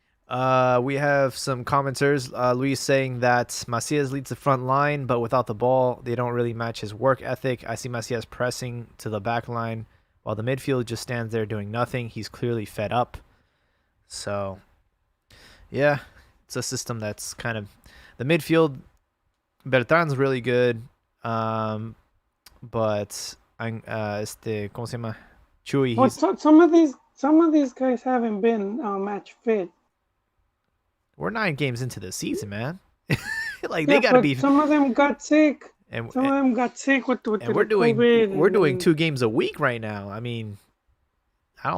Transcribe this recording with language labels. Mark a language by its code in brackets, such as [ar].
[en] We have some commenters. Luis saying that Macias leads the front line, but without the ball, they don't really match his work ethic. I see Macias pressing to the back line, while the midfield just stands there doing nothing. He's clearly fed up. So, yeah, it's a system that's kind of the midfield. Bertran's really good, but [es] ¿cómo se llama? [en] Chuy. Well, some of these guys haven't been match fit. We're 9 games into the season, man. Like they gotta be. Some of them got sick. Some of them got sick with the COVID. We're doing 2 games a week right now. I mean, I don't.